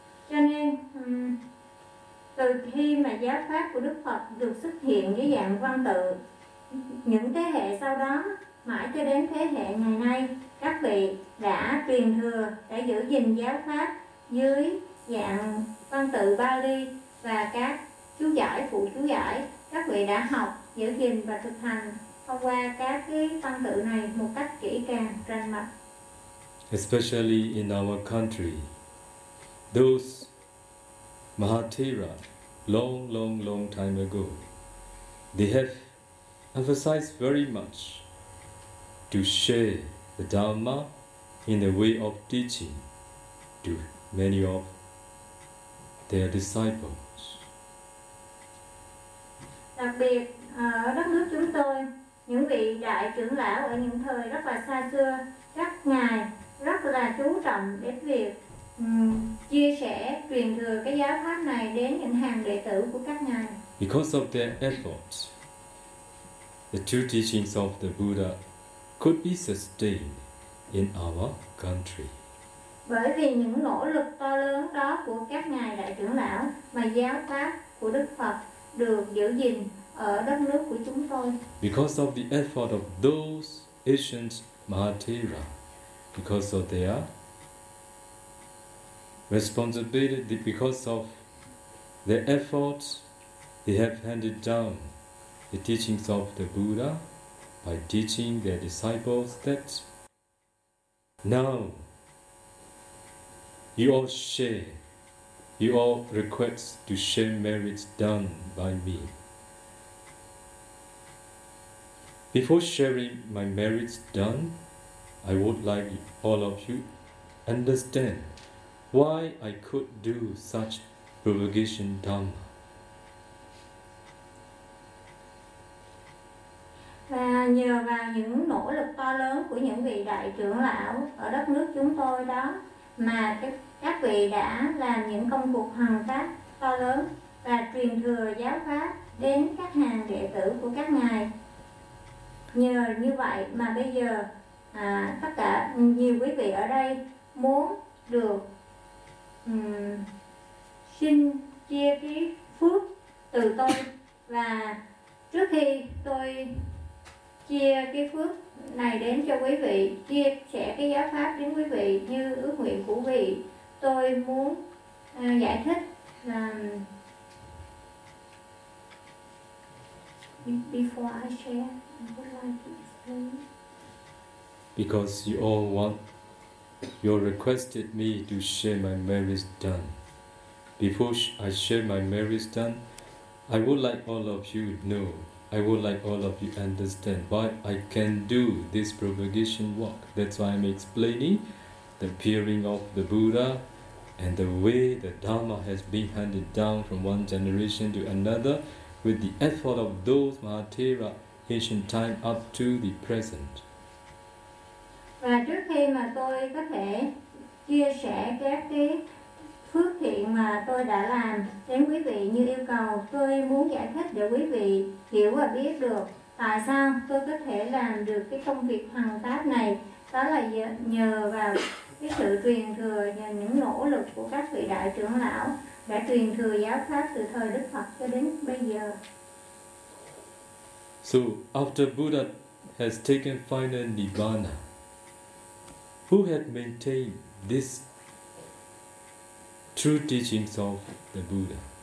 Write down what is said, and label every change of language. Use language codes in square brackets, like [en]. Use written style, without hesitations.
[vi] Cho nên, từ khi mà giáo pháp của Đức Phật được xuất hiện dưới dạng văn tự, những thế hệ sau đó, mãi cho đến thế hệ ngày nay, các vị đã truyền thừa, đã giữ gìn giáo pháp dưới dạng văn tự Pali và các chú giải, phụ chú giải. Các vị đã học, giữ gìn và thực hành thông qua các cái văn tự này một cách kỹ càng, rành mạch. [en] Especially in our country, those Mahathera, long time ago, they have emphasized very much to share the Dharma in the way of teaching to many of their disciples. [vi] Đặc biệt ở đất nước chúng tôi, những vị đại trưởng lão ở những thời rất là xa xưa, các ngài rất là chú trọng đến việc chia sẻ truyền thừa cái giáo pháp này đến những hàng đệ tử của các ngài. [en] Because of their efforts, the true teachings of the Buddha could be sustained in our country. [vi] Bởi vì những nỗ lực to lớn đó của các ngài đại trưởng lão mà giáo pháp của Đức Phật được giữ gìn ở đất nước của chúng tôi. [en] Because of the effort of those ancient Mahathera, because of their responsibility, because of their efforts, they have handed down the teachings of the Buddha by teaching their disciples that now you all share, you all request to share merits done by me. Before sharing my merits done, I would like all of you understand why I could do such propagation dharma. [vi] Và nhờ vào những nỗ lực to lớn của những vị đại trưởng lão ở đất nước chúng tôi đó mà các vị đã làm những công cuộc hằng pháp to lớn và truyền thừa giáo pháp đến các hàng đệ tử của các ngài. Nhờ như vậy mà bây giờ tất cả nhiều quý vị ở đây muốn được xin chia cái phước từ tôi. Và trước khi tôi chia cái phước này đến cho quý vị, chia sẻ cái giáo pháp đến quý vị như ước nguyện của vị, tôi muốn giải thích [en] Before I share, I would like to explain. Because you all want, you all requested me to share my merits done. Before I share my merits done, I would like all of you to know, I would like all of you to understand why I can do this propagation work. That's why I'm explaining the appearing of the Buddha and the way the Dharma has been handed down from one generation to another with the effort of those Mahathera ancient time up to the present. [vi] Và trước khi mà tôi có thể chia sẻ các cái phước thiện mà tôi đã làm đến quý vị như yêu cầu, tôi muốn giải thích để quý vị hiểu và biết được tại sao tôi có thể làm được cái công việc hoằng pháp này. Đó là nhờ vào cái sự truyền thừa và những nỗ lực của các vị đại trưởng lão đã truyền thừa giáo pháp từ thời Đức Phật cho đến bây giờ. [en] So after Buddha has taken final Nibbana, who had maintained this true teachings of the Buddha?